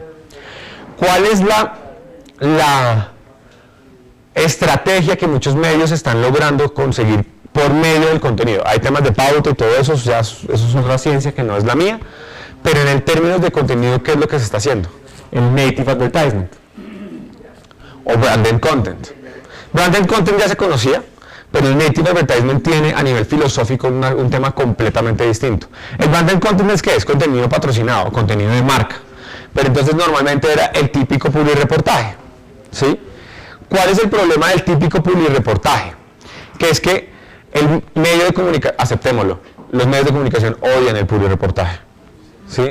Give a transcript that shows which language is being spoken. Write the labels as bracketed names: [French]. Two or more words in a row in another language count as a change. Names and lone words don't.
[Spanish] ¿Cuál es la estrategia que muchos medios están logrando conseguir por medio del contenido? Hay temas de pauta y todo eso, ya eso es otra ciencia que no es la mía, pero en el términos de contenido, ¿qué es lo que se está haciendo? El [English] native advertisement [Spanish] o [English] branded content. Branded content [Spanish] ya se conocía, pero el [English] native advertisement [Spanish] tiene a nivel filosófico un tema completamente distinto. El [English] branded content [Spanish] es ¿qué? Es contenido patrocinado, contenido de marca, pero entonces normalmente era el típico publireportaje, ¿sí? ¿Cuál es el problema del típico publireportaje? Que es que el medio de comunicación, aceptémoslo, los medios de comunicación odian el publireportaje, ¿sí?